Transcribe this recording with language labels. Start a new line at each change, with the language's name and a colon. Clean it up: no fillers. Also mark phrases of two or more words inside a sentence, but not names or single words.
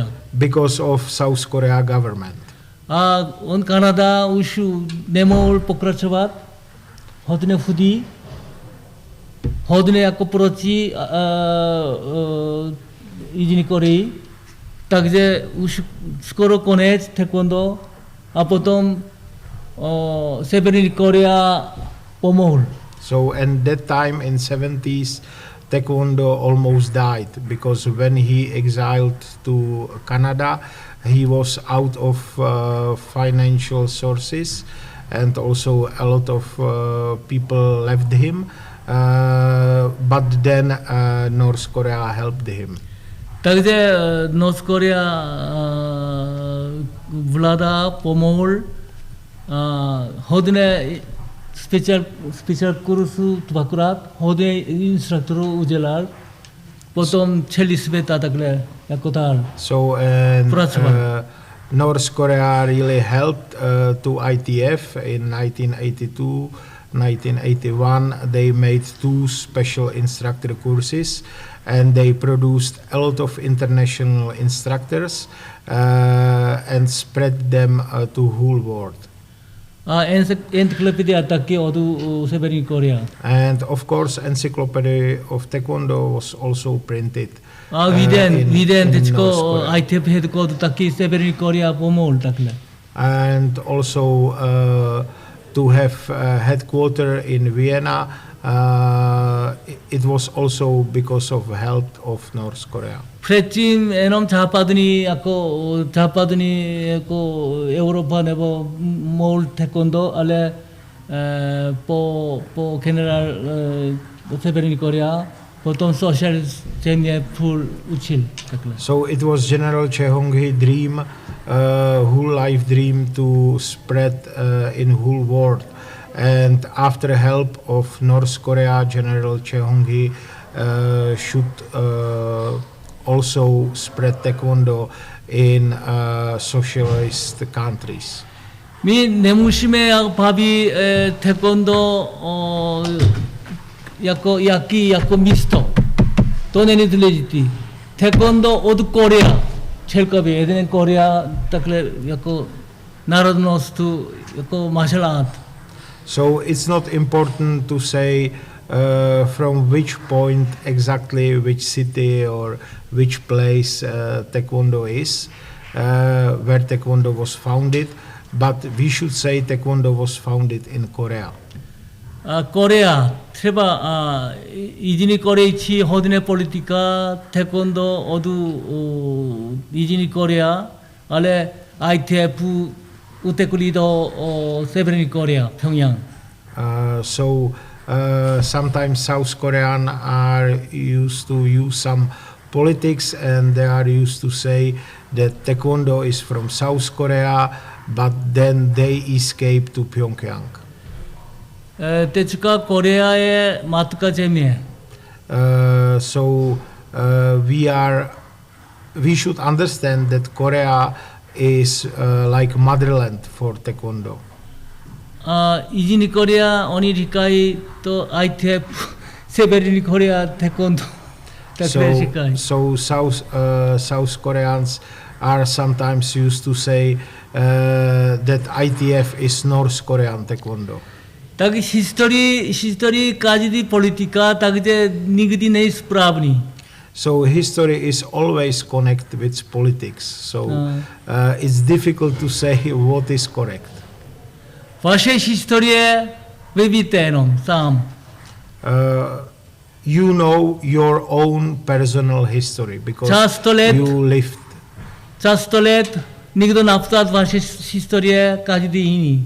English: Because of South Korea government.
Czech: A on Kanada už nemohl pokračovat, hodně chudý, hodně jako proti Jižní Koreji, takže už skoro konec taekwondo a potom Severní Korea pomohl.
English: So and that time in 70s, Taekwondo almost died because when he exiled to Canada, he was out of financial sources, and also a lot of people left him. But then North Korea helped him.
Czech: Takže North Korea vláda pomohl, hodně speciál kursu dvakrát, hodně instruktorů udělal, potom celý svět a takhle, jako tal.
English: So and North Korea really helped to ITF in 1982 1981, they made 2 special instructor courses, and they produced a lot of international instructors and spread them to whole world.
Czech: Encyclopedia taky odu Severní Korea.
English: And of course, Encyclopedia of Taekwondo was also printed.
Czech: Víden in teďko North Korea. ITF headquarter taky Severní Korea pomohl takhle.
English: And also to have headquarter in Vienna, it was also because of help of North Korea.
Czech: předtím jenom západní jako Evropa nebo mohl taekwondo, ale po generál Severní Korea potom socialist země půl učil takhle.
English: So it was General Chae Hong-hee dream, whole life dream to spread in whole world. And after help of North Korea, General Chae Hong-hee should also spread taekwondo in socialist countries.
Czech: My nemusíme bavit taekwondo jako místo. To není důležité. Taekwondo od Korea. Celkově jeden Korea takhle jako národnost jako
English: martial art. So it's not important to say from which point exactly, which city or which place taekwondo is, where taekwondo was founded, but we should say taekwondo was founded in Korea.
Czech: Korea, třeba Jižní Korejci hodně politika, taekwondo od Jižní Korea, ale ITF utekli do Severní Korea, Pyongyang.
English: Sometimes South Korean are used to use some politics, and they are used to say that taekwondo is from South Korea, but then they escape to Pyongyang.
Czech: Teďka Korea je matka země.
English: We should understand that Korea is like motherland for taekwondo.
Czech: Jižní Korea, oni říkají to ITF, Severní Korea, taekwondo.
English: So South Koreans are sometimes used to say that ITF is North Korean taekwondo.
Czech: Tak historii každý politika, takže nikdy není správný.
English: So history is always connected with politics. So it's difficult to say what is correct.
Czech: Vaše historie vy víte jenom sám.
English: You know your own personal history because you lived.
Czech: Za 100 let nikdo napsat vaše historie, každý jiný.